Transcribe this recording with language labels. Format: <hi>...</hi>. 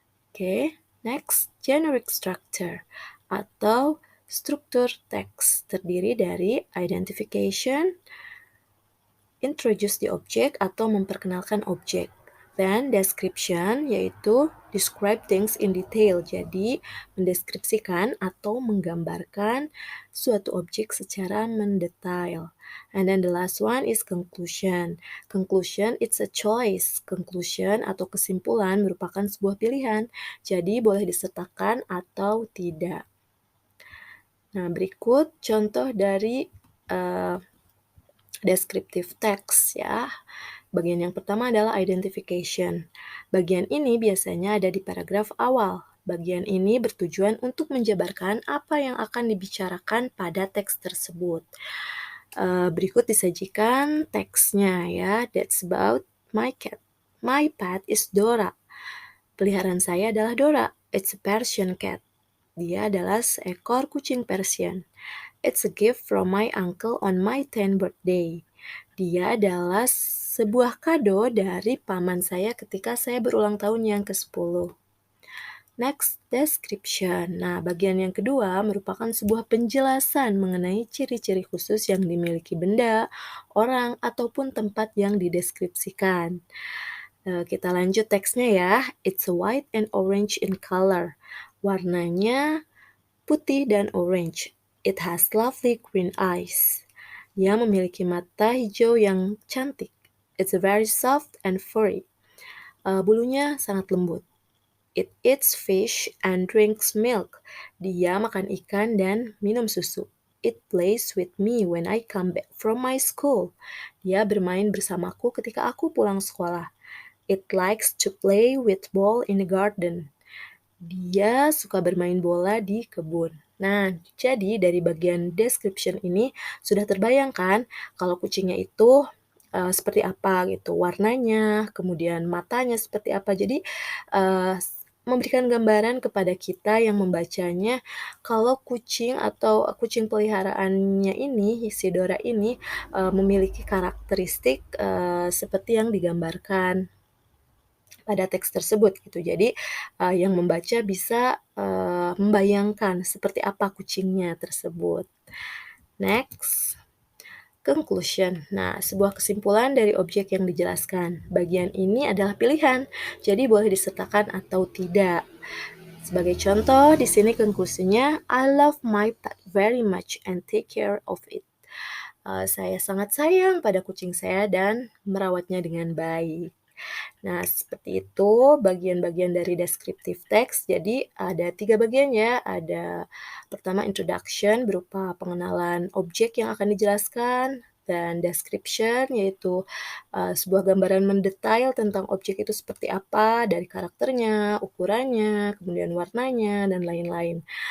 <id>Oke, next, generic structure atau struktur teks terdiri dari identification,</id> <en>introduce the object</en> <id>atau memperkenalkan objek.</id> <en>Then description yaitu describe things in detail.</en> <id>Jadi mendeskripsikan atau menggambarkan suatu objek secara mendetail.</id> <en>And then the last one is conclusion. Conclusion it's a choice.</en> <id>Conclusion atau kesimpulan merupakan sebuah pilihan. Jadi boleh disertakan atau tidak. Nah, berikut contoh dari descriptive text ya. Bagian yang pertama adalah identification. Bagian ini biasanya ada di paragraf awal. Bagian ini bertujuan untuk menjabarkan apa yang akan dibicarakan pada teks tersebut. Berikut disajikan teksnya ya.</id> <en>That's about my cat. My pet is Dora.</en> <id>Peliharaan saya adalah Dora.</id> <en>It's a Persian cat.</en> <id>Dia adalah seekor kucing Persian.</id> <en>It's a gift from my uncle on my 10th birthday.</en> <id>Dia adalah sebuah kado dari paman saya ketika saya berulang tahun yang ke-10. Next, description. Nah, bagian yang kedua merupakan sebuah penjelasan mengenai ciri-ciri khusus yang dimiliki benda, orang, ataupun tempat yang dideskripsikan. Kita lanjut teksnya ya.</id> <en>It's a white and orange in color.</en> <id>Warnanya putih dan orange.</id> <en>It has lovely green eyes.</en> <id>Dia memiliki mata hijau yang cantik.</id> <en>It's very soft and furry.</en> <id>Bulunya sangat lembut.</id> <en>It eats fish and drinks milk.</en> <id>Dia makan ikan dan minum susu.</id> <en>It plays with me when I come back from my school.</en> <id>Dia bermain bersamaku ketika aku pulang sekolah.</id> <en>It likes to play with ball in the garden.</en> <id>Dia suka bermain bola di kebun. Nah, jadi dari bagian description ini sudah terbayangkan kalau kucingnya itu seperti apa gitu, warnanya, kemudian matanya seperti apa. Jadi memberikan gambaran kepada kita yang membacanya kalau kucing atau kucing peliharaannya ini, si Dora ini memiliki karakteristik seperti yang digambarkan pada teks tersebut gitu. Jadi yang membaca bisa membayangkan seperti apa kucingnya tersebut. Next, conclusion. Nah, sebuah kesimpulan dari objek yang dijelaskan. Bagian ini adalah pilihan, jadi boleh disertakan atau tidak. Sebagai contoh, di sini konklusinya,</id> <en>I love my pet very much and take care of it.</en> <id>Saya sangat sayang pada kucing saya dan merawatnya dengan baik. Nah, seperti itu bagian-bagian dari descriptive text. Jadi ada 3 bagian ya. Ada pertama introduction berupa pengenalan objek yang akan dijelaskan, dan description yaitu sebuah gambaran mendetail tentang objek itu seperti apa dari karakternya, ukurannya, kemudian warnanya, dan lain-lain.</id>